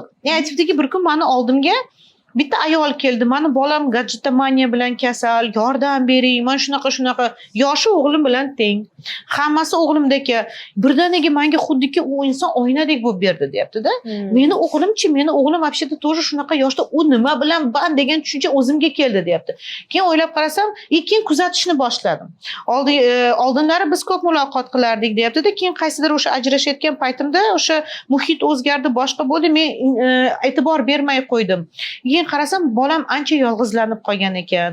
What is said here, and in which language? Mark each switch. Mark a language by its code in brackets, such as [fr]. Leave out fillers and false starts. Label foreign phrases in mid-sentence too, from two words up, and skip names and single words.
[uz] Aytibdiki, bir kun meni oldimga bitta ayol keldi. Mani bolam gadjetomaniya bilan kasal, yordam bering. Men shunaqa yoshi o'g'lim bilan teng. Hammasi o'g'limdek. Birdaniga menga xuddiki u inson oynadek bo'lib berdi, deyapti-da. Meni o'g'lim вообще-то тоже shunaqa yoshda u nima bilan band degan tushuncha o'zimga keldi, deyapti. Keyin o'ylab qarasam, keyin kuzatishni boshladim. Oldinlari biz ko'p muloqot qilardik, deyapti-da. Keyin qaysidir o'sha ajrashayotgan paytimda o'sha muhit o'zgardi, boshqa bo'ldi. Men e'tibor bermay qo'ydim. Keyin qarasam, bolam ancha yolg'izlanib qolgan ekan.